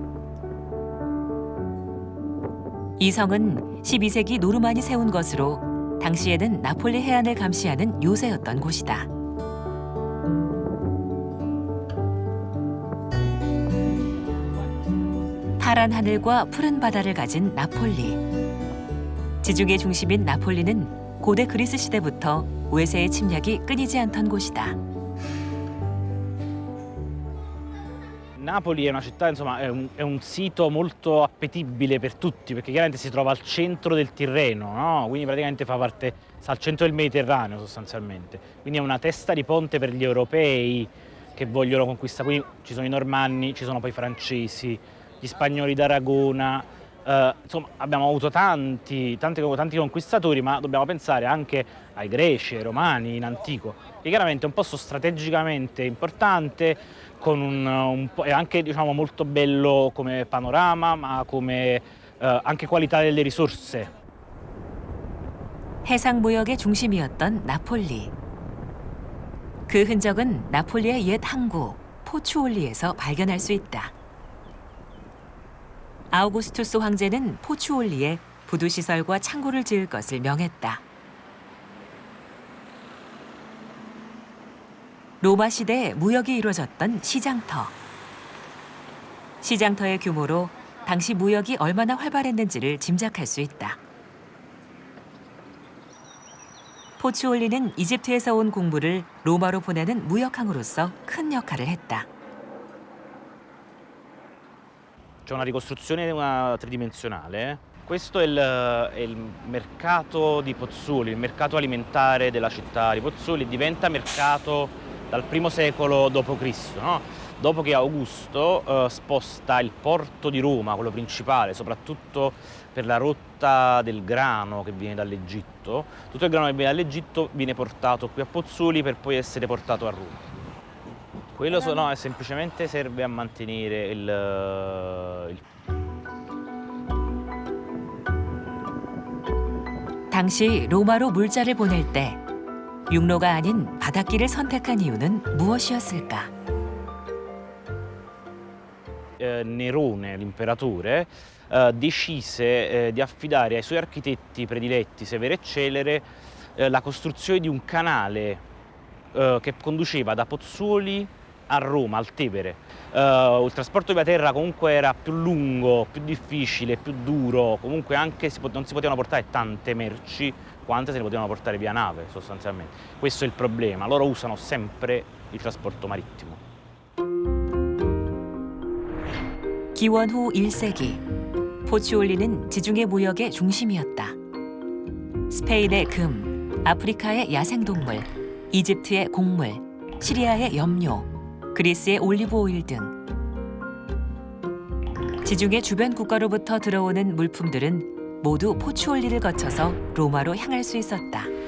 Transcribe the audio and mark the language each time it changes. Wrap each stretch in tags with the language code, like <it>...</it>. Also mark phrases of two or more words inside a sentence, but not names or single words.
<ko>이 성은 12세기 노르만이 세운 것으로 당시에는 나폴리 해안을 감시하는 요새였던 곳이다. 파란 하늘과 푸른 바다를 가진 나폴리. 지중해 중심인 나폴리는 고대 그리스 시대부터 외세의 침략이 끊이지 않던 곳이다.</ko> <it>Napoli è una città, insomma, è un sito molto appetibile per tutti, perché chiaramente si trova al centro del Tirreno, no? Quindi praticamente sta al centro del Mediterraneo sostanzialmente. Quindi è una testa di ponte per gli europei che vogliono conquistare. Quindi ci sono i normanni, ci sono poi i francesi, gli spagnoli d'Aragona. Insomma, abbiamo avuto tanti conquistatori, ma dobbiamo pensare anche ai greci, ai romani in antico, che chiaramente è un posto strategicamente importante, con è anche, diciamo, molto bello come panorama, ma come anche qualità delle risorse.</it> <ko>해상 무역의 중심이었던 나폴리. 그 흔적은 나폴리의 옛 항구 포추올리에서 발견할 수 있다. 아우구스투스 황제는 포추올리에 부두시설과 창고를 지을 것을 명했다. 로마 시대에 무역이 이루어졌던 시장터. 시장터의 규모로 당시 무역이 얼마나 활발했는지를 짐작할 수 있다. 포추올리는 이집트에서 온 곡물을 로마로 보내는 무역항으로서 큰 역할을 했다.</ko> <it>C'è una ricostruzione tridimensionale. Questo è il mercato di Pozzuoli, il mercato alimentare della città di Pozzuoli. Diventa mercato dal I secolo d.C., no? Dopo che Augusto sposta il porto di Roma, quello principale, soprattutto per la rotta del grano che viene dall'Egitto. Tutto il grano che viene dall'Egitto viene portato qui a Pozzuoli per poi essere portato a Roma. Quello no, semplicemente serve a mantenere il</it> <ko>당시 로마로 물자를 보낼 때 육로가 아닌 바닷길을 선택한 이유는 무엇이었을까?</ko> <it>Nerone, l'imperatore, decise di affidare ai suoi architetti prediletti, Severo e Celere, la costruzione di un canale che conduceva da Pozzuoli a Roma, al Tevere. Il trasporto via terra comunque era più lungo, più difficile, più duro, comunque anche non si potevano portare tante merci quante se ne potevano portare via nave sostanzialmente. Questo è il problema, loro usano sempre il trasporto marittimo.</it> <ko>기원 후 1세기, 포추올리는 지중해 무역의 중심이었다. 스페인의 금, 아프리카의 야생동물, 이집트의 곡물, 시리아의 염료, 그리스의 올리브 오일 등 지중해 주변 국가로부터 들어오는 물품들은 모두 포추올리를 거쳐서 로마로 향할 수 있었다.</ko>